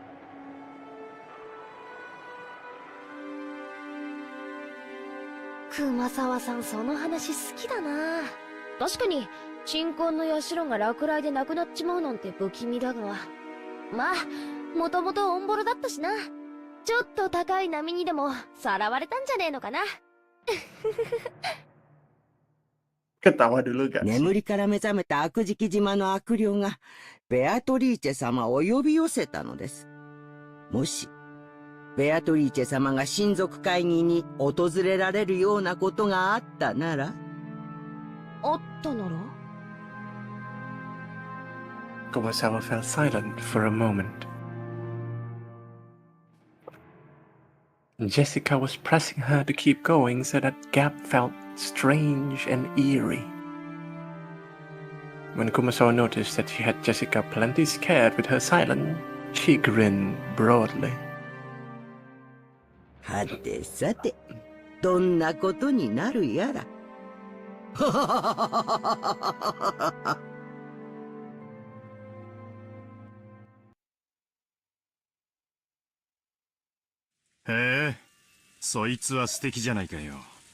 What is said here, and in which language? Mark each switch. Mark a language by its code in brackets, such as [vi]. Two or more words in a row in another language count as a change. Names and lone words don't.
[ja] 熊沢さんその話好きだな。確かに鎮魂の社が落雷でなくなっちまうなんて不気味だが、まあもともとオンボロだったしな。ちょっと高い波にでもさらわれたんじゃねえのかな。 [id] Ketawa dulu gak sih? [ja] 眠りから目覚めた悪時期島の悪霊がベアトリーチェ様を呼び寄せたのです。もしベアトリーチェ様が親族会議に訪れられるようなことがあったなら。あったなら？ [en] Kumasawa fell silent for a moment. Jessica was pressing her to keep going, so that gap felt strange and eerie. When Kumasawa noticed that she had Jessica plenty scared with her silence, she grinned broadly. [ja] はてさて、どんなことになるやら。へえ、そいつは素敵じゃないかよ。